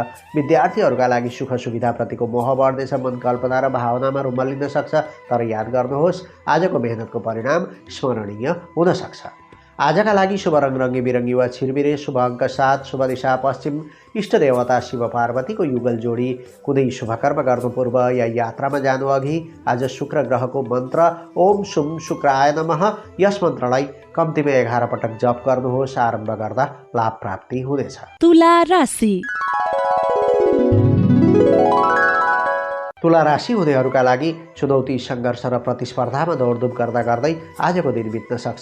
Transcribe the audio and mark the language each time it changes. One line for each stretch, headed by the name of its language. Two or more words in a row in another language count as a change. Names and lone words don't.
Nepali: विद्यार्थीहरूका लागि सुख सुविधाप्रतिको मोह बढ्नेछ। मन कल्पना र भावनामा रुमल्लिन सक्छ, तर याद गर्नुहोस् आजको मेहनतको परिणाम स्मरणीय हुन सक्छ। आजका लागि शुभ रङ रङ्गी बिरङ्गी वा छिरबिरे, शुभ अङ्क 7, शुभ दिशा पश्चिम, इष्ट देवता शिव पार्वतीको युगल जोडी। कुनै शुभ कर्म गर्नु पूर्व या यात्रामा जानु अघि आज शुक्र ग्रहको मन्त्र
Sanskrit: ओम शुम शुक्राय नमः
Nepali: यस मन्त्रलाई कम्तीमा 11 पटक जप गर्नुहोस्। आरम्भ गर्दा लाभ प्राप्ति हुनेछ। तुला राशि। तुला राशि हुनेहरूका लागि चुनौती, सङ्घर्ष र प्रतिस्पर्धामा दौडधुप गर्दा गर्दै आजको दिन बित्न सक्छ।